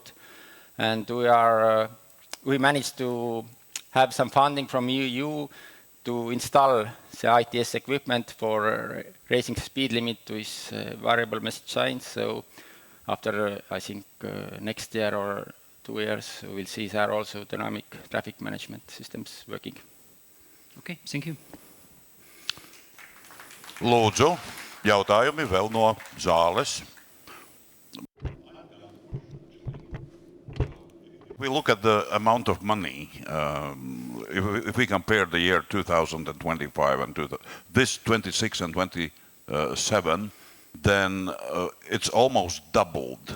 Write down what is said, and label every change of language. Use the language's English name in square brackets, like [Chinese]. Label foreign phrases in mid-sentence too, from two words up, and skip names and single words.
[English] And we managed to have some funding from EU to install the ITS equipment for raising the speed limit with variable message signs. So after, I think, next year or 2 years, we'll see there also dynamic traffic management systems working. Okay, thank you. [Latvian] Lūdzu, jautājumi vēl no zāles. [English] We look at the amount of money. If we compare the year 2025 and this 26 and 27, then it's almost doubled.